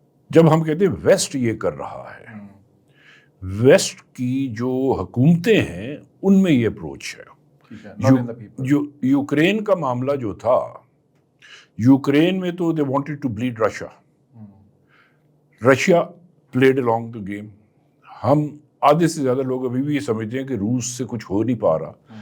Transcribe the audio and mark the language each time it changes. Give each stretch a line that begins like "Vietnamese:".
Urdu: جب ہم کہتے ہیں ویسٹ یہ کر رہا ہے, ویسٹ کی جو حکومتیں ہیں ان میں یہ اپروچ ہے. جو یوکرین کا معاملہ جو تھا, یوکرین میں تو
English: They wanted to bleed Russia. Russia played along the game.
Urdu: ہم آدھے سے زیادہ لوگ ابھی بھی یہ سمجھتے ہیں کہ روس سے کچھ ہو نہیں پا رہا.